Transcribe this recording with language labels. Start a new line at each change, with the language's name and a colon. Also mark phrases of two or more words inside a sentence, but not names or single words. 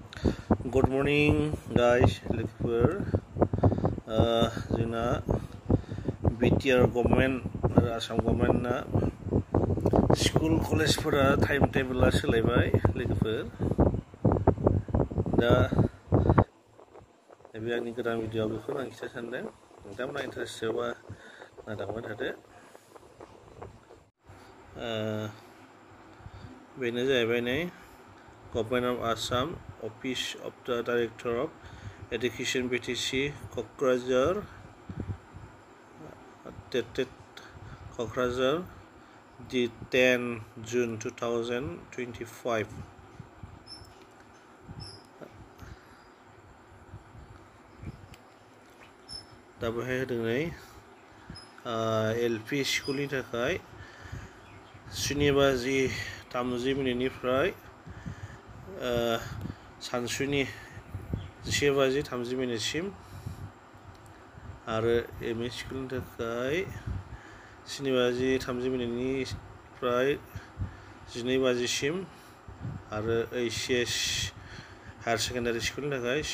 English: Good morning, guys.
Bodo: Lookfor जोंना BTR गभर्नमेन्ट आरो आसाम गभर्नमेन्टना स्कुल कलेजफोरा
English: time table
Bodo: सोलायबाय लोगोफोर दा नैबे आंनि गोदान भिडिअ बेखौनो आं खिन्थानो सानदों नोंथांमोना इन्टारेस्ट जाबा नायलांबाय थादो बेनो जाहैबाय नै
English: Government of Assam, Office of the Director of Education BTC, Kokrajhar, dated Kokrajhar, the 10 June 2025.
Bodo: दा बेहाय होदों नै LP स्कुलनि थाखाय 7:30 सानसुनि 11:30 आरो ME स्कुलनि थाखाय 7:30 12:00 आरो HS
English: higher secondary school
Bodo: थाखाय